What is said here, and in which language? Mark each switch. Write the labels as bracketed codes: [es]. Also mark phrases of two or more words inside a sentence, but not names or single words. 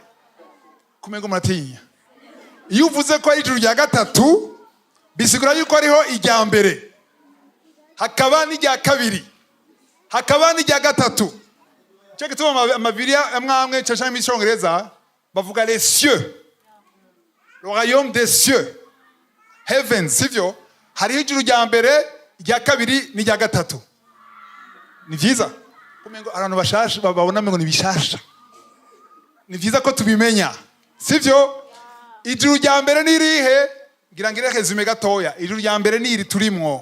[rn] Kumengo muratinya. Iyo uvuze ko ari ijuru rya gatatu, bisigura yuko ariho ijya mbere, hakaba n'ijya kabiri, hakaba n'ijya gatatu. Cyo gituma amabibiliya amwe cyashaka mu Cyongereza bavuga [fr] les cieux, le royaume des cieux, [en] heaven, [rn] sivyo? Hariho ijuru rya mbere, rya kabiri n'ijya gatatu. Ni vyiza kumengo abantu bashasha babona ngo ni bishasha. Ni vyiza ko tubimenya, sivyo? Ijuru rya mbere ni rihe? Ngira ngire resume gatoya. Ijuru rya mbere ni iri turimwo.